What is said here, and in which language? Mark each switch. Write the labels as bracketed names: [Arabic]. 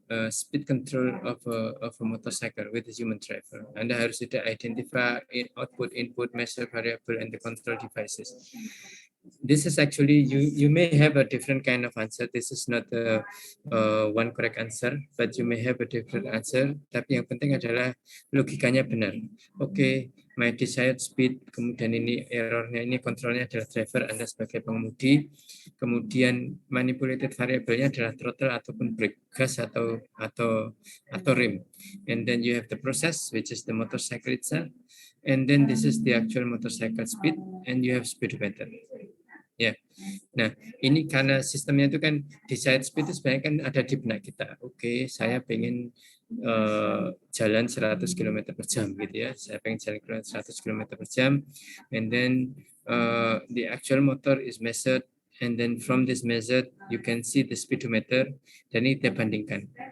[English] speed control of a motorcycle with a human driver. Anda harus sudah identify output, input, measure variable, and the control devices. This is actually, you may have a different kind of answer. This is not a one correct answer, but you may have a different answer. [Indonesian] Tapi yang penting adalah logikanya benar. Oke, my desired speed, kemudian ini errornya, ini kontrolnya adalah driver, Anda sebagai pengemudi. Kemudian manipulated variabelnya adalah throttle ataupun brake, gas atau rem. [English] And then you have the process, which is the motorcycle itself. And then this is the actual motorcycle speed, and you have speedometer. [Indonesian] Ya, nah ini karena sistemnya itu kan desired speed itu sebenarnya kan ada di benak kita. Oke, saya pengen jalan 100 km per jam gitu ya. [English] Saya pengen jalan 100 km per jam, and then the actual motor is measured, and then from this measured you can see the speedometer, dan ini kita bandingkan.